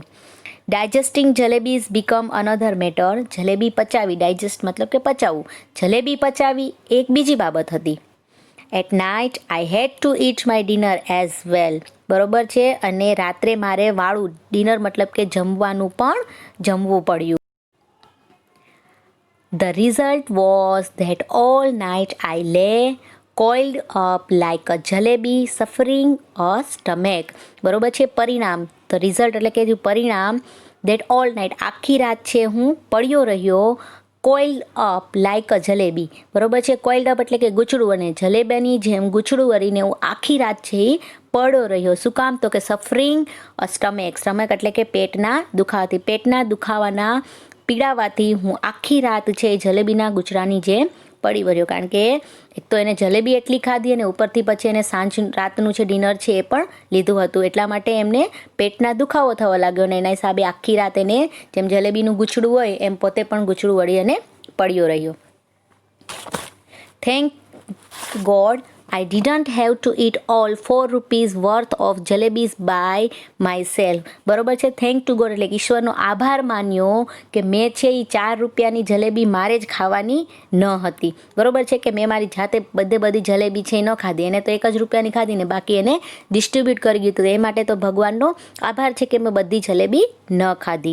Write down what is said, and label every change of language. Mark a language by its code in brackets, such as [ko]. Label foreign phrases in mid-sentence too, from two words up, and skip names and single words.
[en] Digesting jalebis become another matter. [gu] જલેબી પચાવી, ડાયજેસ્ટ મતલબ કે પચાવવું, જલેબી પચાવી એક બીજી બાબત હતી. [en] At night I had to eat my dinner as well. [gu] બરોબર છે, અને રાત્રે મારે વાળું ડિનર મતલબ કે જમવાનું પણ જમવું પડ્યું. [en] The result was that all night I lay coiled up like a jalebi suffering a stomach. [gu] બરોબર છે, પરિણામ, [en] the result [gu] એટલે કે પરિણામ, [en] that all night [gu] આખી રાત છે હું પડ્યો રહ્યો, [en] coiled up like a જલેબી. [gu] બરોબર છે, [en] coiled up [gu] એટલે કે ગૂંચળું, અને જલેબીની જેમ ગૂંચળું વળીને હું આખી રાત છે એ પડ્યો રહ્યો. શું કામ તો કે [en] suffering a stomach. [gu] સ્ટમક એટલે કે પેટના દુખાવાથી, પેટના દુખાવાના પીડાવાથી હું આખી રાત છે જલેબીના ગુચરાની જેમ પડી વર્યો. કારણ કે એક તો એને જલેબી એટલી ખાધી અને ઉપરથી પછી એને રાતનું છે ડિનર છે એ પણ લીધું હતું, એટલા માટે એમને પેટના દુખાવો થવા લાગ્યો, અને એના હિસાબે આખી રાત એને જેમ જલેબીનું ગૂંચળું હોય એમ પોતે પણ ગૂંચળું વળી અને પડ્યો રહ્યો. [en] Thank God I didn't have to eat all 4 rupees worth of jalebis by myself. [gu] બરોબર છે, [en] Thank to God [gu] એટલે ઈશ્વરનો આભાર માન્યો કે મેં છે એ 4 રૂપિયાની જલેબી મારે જ ખાવાની ન હતી. બરોબર છે, કે મેં મારી જાતે બધી જલેબી છે એ ન ખાધી, એને તો 1 જ રૂપિયાની ખાધી ને બાકી એને ડિસ્ટ્રીબ્યુટ કરી ગયું હતું. એ માટે તો ભગવાનનો આભાર છે કે મેં બધી જલેબી ન ખાધી.